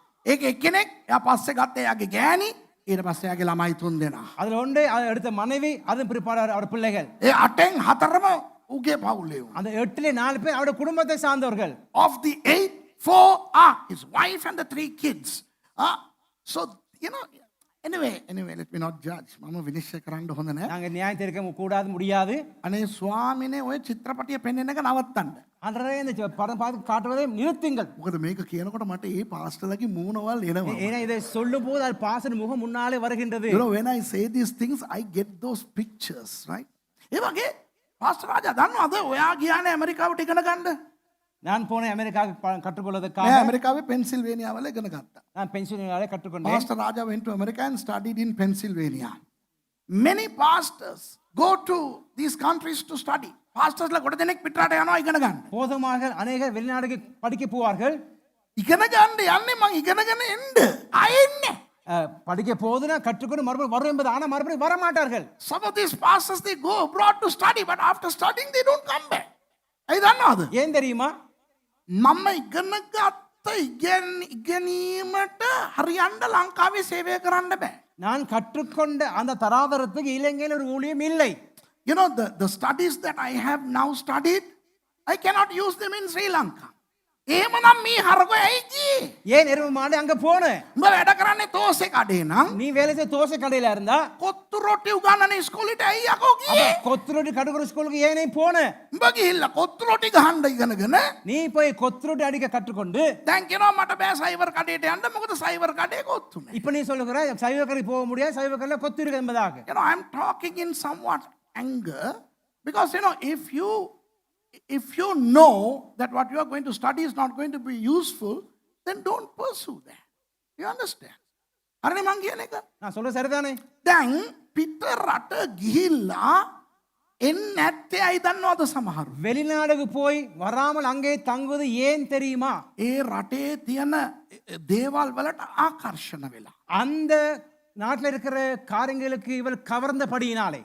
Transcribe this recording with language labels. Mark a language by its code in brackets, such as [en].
[si] ඒක එක්කෙනෙක් එයා පස්සේ ගත්ත එයාගේ ගෑණි ඊට පස්සේ එයාගේ ළමයි 3 දෙනා. [ta] அதுல ஒன்று அடுத்த மனைவி அதன் பிற்பாடு அவர் பிள்ளைகள். [si] ඒ 8න් 4ම උගේ පවුලේ වුණා. [ta] அந்த 8ல 4 பேர் அவருடைய குடும்பத்தை சார்ந்தவர்கள். [en] Of the 8, 4 are his wife and the 3 kids. So you know, anyway, let me not judge. [si] මම විනිශ්චය කරන්න හොඳ නැහැ. [ta] நாங்க நியாயம் தீர்க்க கூடாது முடியாது. [si] අනේ ස්වාමිනේ ඔය චිත්‍රපටිය පෙන්වන එක නවත්තන්න. [ta] அன்றே இந்த படம் பார்த்து காட்டுவதை நிறுத்துங்கள். [si] මොකද මේක කියනකොට මට ඒ පාස්ටර්ලගේ මූණවල් එනවා. [ta] ஏன்னா இதை சொல்லும் போது அது பாஸ்டர் முகம் முன்னாலே வருகின்றது. [en] You know, when I say these things, I get those pictures, right? [si] ඒ වගේ පාස්ටර් රාජා දන්නවද ඔයා ගියානේ ඇමරිකාවට ඉගෙන ගන්න? [ta] நான் போனேன் அமெரிக்காவுக்கு கற்றுக்கொள்வதற்காக. [si] මම ඇමරිකාවේ පෙන්සිල්වේනියා වල ඉගෙන ගත්තා. [ta] நான் பென்சில்வேனியாவிலே கற்றுக்கொண்டேன். [en] Pastor Raja went to America and studied in Pennsylvania. Many pastors go to these countries to study. [si] Pastors la ගොඩ දෙනෙක් පිටරට යනවා ඉගෙන ගන්න. [ta] போதுமாக அநேகர் வெளிநாடுக்கு படிக்க போவார்கள். [si] ඉගෙන ගන්න යන්නේ මං ඉගෙනගෙන එන්න. ආයෙන්නේ. [ta] படிக்க போதுனா கற்றுக்கொண்டு மறுபடியும் வரும் என்பது ஆனா மறுபடியும் வர மாட்டார்கள். [en] Some of these pastors they go abroad to study but after studying they don't come back. [si] ඇයි දන්නවද? [ta] ஏன் தெரியுமா? [si] මම ඉගෙන ගත්ත ඉගෙනීමට හරියන්න ලංකාවේ සේවය කරන්න බෑ. [ta] நான் கற்றுக்கொண்ட அந்த தராதரத்துக்கு இலங்கையில் ஒரு ஊழியம் இல்லை. [en] You know, the studies that I have now studied, I cannot use them in Sri Lanka. [si] එහෙමනම් මේ හරගෝ ඇයි ගියේ? [ta] ஏன் எருமாடு அங்க போனேன்? [si] උඹ වැඩ කරන්නේ තෝසේ කඩේ නම් [ta] நீ வேலை செய்ய தோசை கடையில இருந்தா [si] කොත්තු රොටි උගන්නන ඉස්කෝලේට ඇයි යකෝ ගියේ? [ta] கொத்துரோட்டி கடுகுற ஸ்கூலுக்கு ஏனே போனேன்? [si] උඹ ගිහිල්ලා කොත්තු රොටි ගහන්න ඉගෙනගෙන [ta] நீ போய் கொத்துரோட்டி அடிக்க கற்றுக்கொண்டு [si] දැන් කියනවා මට බෑ සයිවර් කඩේට යන්න මොකද සයිවර් කඩේ කොත්තු නැහැ. [ta] இப்ப நீ சொல்லுகிற சைவ கடைக்கு போக முடியாது, சைவ கடையில கொத்து இருக்கு என்பதாக. [en] You know, I'm talking in somewhat anger because you know if you know that what you are going to study is not going to be useful, then don't pursue that. You understand? [si] අරනේ මං කියන එක. [ta] நான் சொல்ல சரிதானே? [si] දැන් පිට රට ගිහිල්ලා එන්නේ නැත්තේ ඇයි දන්නවද සමහරු? [ta] வெளிநாடுக்கு போய் வராமல் அங்கே தங்குவது ஏன் தெரியுமா? [si] ඒ රටේ තියෙන දේවල් වලට ආකර්ෂණ වෙලා. [ta] அந்த நாட்டில் இருக்கிற காரியங்களுக்கு இவர் கவர்ந்தபடியினாலே.